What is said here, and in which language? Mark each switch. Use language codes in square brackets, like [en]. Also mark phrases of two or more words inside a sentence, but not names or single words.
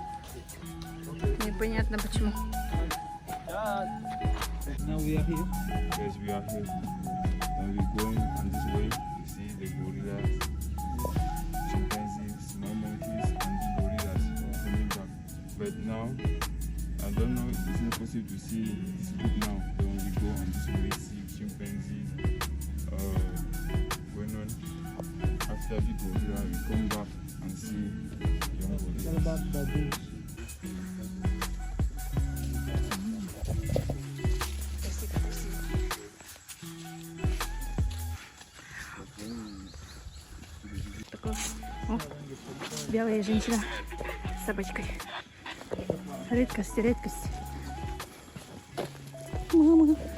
[ru] Непонятно почему. [en] Now we are here. Yes, we are here. And we're going on this way. You see the gorillas, chimpanzees, small monkeys, and the gorillas coming back. But now, I don't know, it's not possible to see this group now. But when we go on this way, see chimpanzees going on. After the gorilla, we come back and see young gorillas. [ru] О, белая женщина с собачкой. Редкость, редкость. Мама.